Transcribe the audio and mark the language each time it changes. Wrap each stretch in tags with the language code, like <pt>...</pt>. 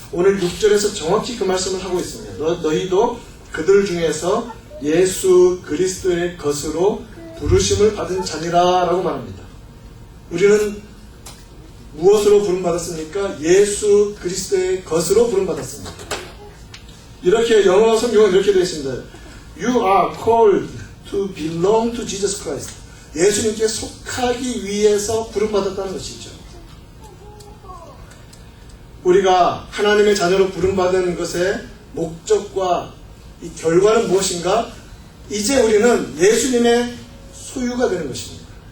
<ko>오늘 6절에서 정확히 그 말씀을 하고 있습니다. 너희도 그들 중에서 예수 그리스도의 것으로 부르심을 받은 자니라 라고 말합니다. 우리는 무엇으로 부름받았습니까? 예수 그리스도의 것으로 부름받았습니다. 이렇게 영어 성경은 이렇게 되어 있습니다.</ko> <en>You are called to belong to Jesus Christ.</en> <ko>예수님께 속하기 위해서 부름받았다는 것이죠. 우리가 하나님의 자녀로 부름받은 것의 목적과 이 결과는 무엇인가? 이제 우리는 예수님의 소유가 되는 것입니다.</ko>